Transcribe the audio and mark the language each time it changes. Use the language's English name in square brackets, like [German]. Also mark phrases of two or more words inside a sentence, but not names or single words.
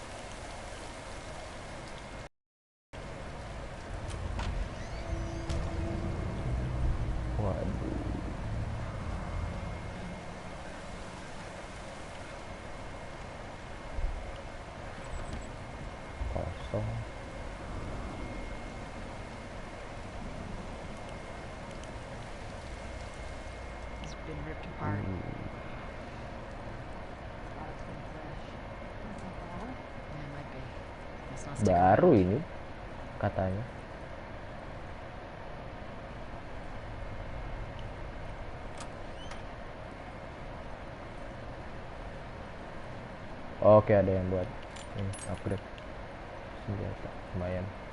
[Indonesian] Waduh. Kosong. [English] It's been ripped apart. Hmm. Thought it's been fresh. Yeah, it might be. Let's not stick [Indonesian] Baru [English] around. [Indonesian] ini katanya. Oke, ada yang buat ini upgrade senjata lumayan.